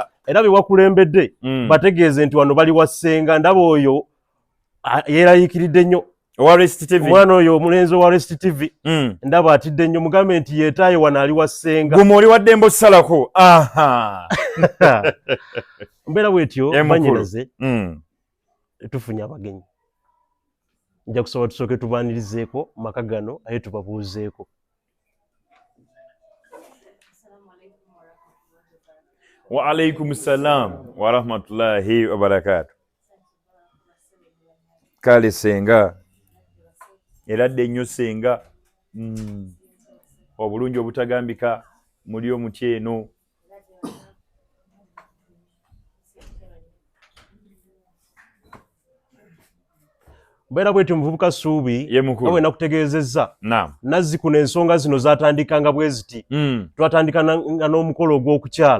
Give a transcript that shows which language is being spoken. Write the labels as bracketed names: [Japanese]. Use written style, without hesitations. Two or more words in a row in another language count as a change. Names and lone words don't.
[Ganda] Era be wakulembedde bategeeze nti wano bali wassenga ndaba oyo yeerayiikiridde nnyo omwana oyo omulenzi owa Rest TV ndaba atidde nnyo mugambe nti yeetaaye wano ali wassenga guma oli wadde mbusalako. Mbeera bwetyo bannyinaze tufunye abagenyi nja kusaba tusooke tubaanirizeeko maka gano aye tubabuuzeeko. [Arabic] وعليكم السلام ورحمة الله وبركاته. [Ganda] Kale senga eradde nnyo senga obulungi obutagambika muli omuti eno. Mbeera bwetyo muvubuka Ssuubi nga bwe nakutegeezezza Nazzikuno ensonga zino zatandikanga bwe ziti twatandika n'omukolo ogw'okukyala